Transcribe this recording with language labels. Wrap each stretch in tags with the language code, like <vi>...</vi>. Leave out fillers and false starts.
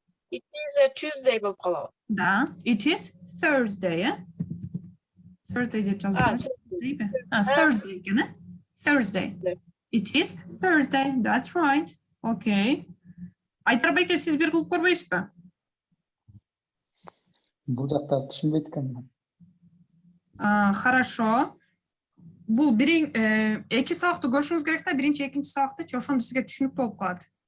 <en>It is a Tuesday</en> <ky>болуп калат.</ky> <en>Да, it is Thursday.</en> <ky>Thursday деп жазып койдум.</ky> <en>Thursday экен, Thursday. It is Thursday. That's right. Okay.</en> <ky>Айтар байке, сиз бир кылып көрбөйсүзбү? Бул жактарды түшүнбөйт экенмин.</ky> <ru>Хорошо.</ru> <ky>Бул эки сабакты көрүшүңүз керек да, биринчи, экинчи сабакты, ошондо сизге түшүнүктүү болуп калат.</ky>